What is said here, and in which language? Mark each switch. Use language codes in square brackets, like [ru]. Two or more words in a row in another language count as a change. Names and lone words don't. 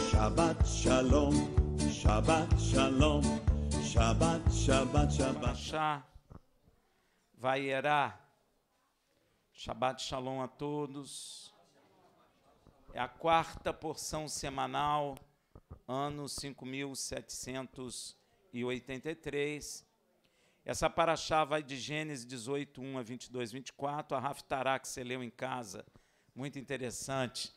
[he] שבת שלום שבת שלום שבת שבת שבת. [pt] Parashá Vayera. [he] שבת שלום [pt] a todos. É a quarta porção semanal, ano 5783. Essa Parashá vai de Gênesis 18, 1 a 22, 24. A Haftará que você leu em casa, muito interessante.